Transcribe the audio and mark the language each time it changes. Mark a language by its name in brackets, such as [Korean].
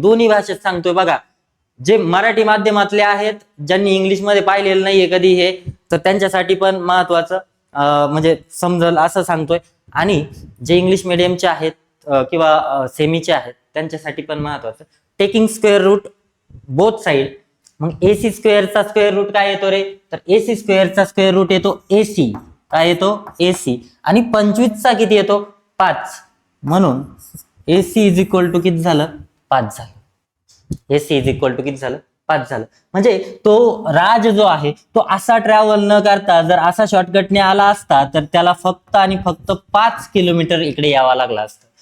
[Marathi] दोन्ही भाषेत सांगतोय बघा. जे मराठी माध्यमातले आहेत, ज्यांनी इंग्लिश मध्ये पाहिलेलं नाहीये कधी हे, तर त्यांच्यासाठी पण महत्वाचं म्हणजे समजल असं सांगतोय. आणि जे इंग्लिश मिडियमचे आहेत किंवा सेमीचे आहेत त्यांच्यासाठी पण महत्वाचं. [English] Taking square root both side. [Marathi] मग AC स्क्वेअरचा स्क्वेअर रूट काय येतो रे? तर AC स्क्वेअरचा स्क्वेअर रूट येतो AC. काय येतो? AC. आणि 25चा किती येतो? 5. म्हणून AC [English] is equal to [Marathi] किती झालं? 5 झालं. AC [English] is equal to [Marathi] किती झालं? 5 झालं. म्हणजे तो राज जो आहे तो असा ट्रॅव्हल न करता जर असा शॉर्टकटने आला असता तर त्याला फक्त आणि फक्त 5 किलोमीटर इकडे यावं लागलं असतं.